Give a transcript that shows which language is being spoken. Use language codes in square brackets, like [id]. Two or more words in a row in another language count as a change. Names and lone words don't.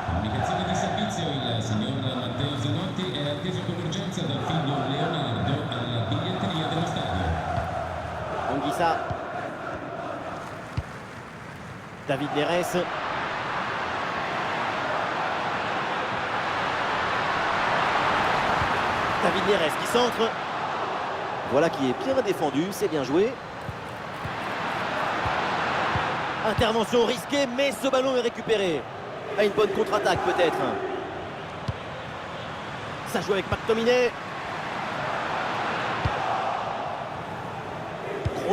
[it] Indicazione di servizio, il signor Matteo Zanotti è atteso con urgenza dal figlio Leonardo alla biglietteria dello stadio. Anguissa. David Neres. [fr] David Neres qui centre. Voilà qui est bien défendu, c'est bien joué. Intervention risquée, mais ce ballon est récupéré. À une bonne contre-attaque peut-être. Ça joue avec McTominay.